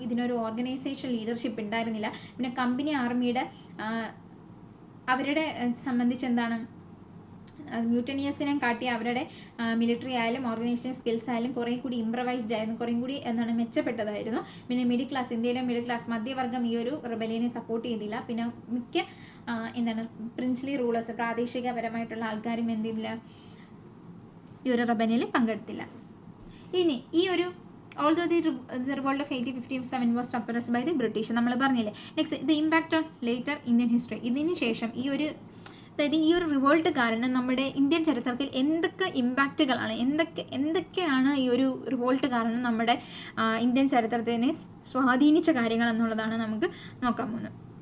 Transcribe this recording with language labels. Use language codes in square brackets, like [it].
[ml] ഇതിനൊരു organisation leadership ഉണ്ടായിരുന്നില്ല. പിന്നെ കമ്പനി ആർമിയുടെ അവരുടെ സംബന്ധിച്ച് എന്താണ് മ്യൂട്ടനിയസിനെ കാട്ടി അവരുടെ മിലിറ്ററി ആയാലും ഓർഗനൈസേഷൻ സ്കിൽസ് ആയാലും കുറേ കൂടി ഇംപ്രവൈസ്ഡ് ആയിരുന്നു, കുറേ കൂടി എന്താണ് മെച്ചപ്പെട്ടതായിരുന്നു. പിന്നെ മിഡിൽ ക്ലാസ്, ഇന്ത്യയിലെ മിഡിൽ ക്ലാസ് മധ്യവർഗം ഈ ഒരു റിബലിയനെ സപ്പോർട്ട് ചെയ്തില്ല. പിന്നെ മിക്ക എന്താണ് പ്രിൻസ്ലി റൂളേഴ്സ് പ്രാദേശികപരമായിട്ടുള്ള ആൾക്കാരും എന്ത് ചെയ്തില്ല? ഈ ഒരു റിബലിയനിൽ പങ്കെടുത്തില്ല. ഇനി ഈ ഒരു [en] although the revolt of 1857 was suppressed by the British [ml] നമ്മൾ പറഞ്ഞില്ലേ. [en] Next the impact on later Indian history. [ml] ഇതിന് ശേഷം ഈ ഒരു റിവോൾട്ട് കാരണം നമ്മുടെ ഇന്ത്യൻ ചരിത്രത്തിൽ എന്തൊക്കെ ഇമ്പാക്റ്റുകളാണ്, എന്തൊക്കെയാണ് ഈ ഒരു റിവോൾട്ട് കാരണം നമ്മുടെ ഇന്ത്യൻ ചരിത്രത്തിനെ സ്വാധീനിച്ച കാര്യങ്ങൾ എന്നുള്ളതാണ് നമുക്ക് നോക്കാൻ പോകുന്നത്.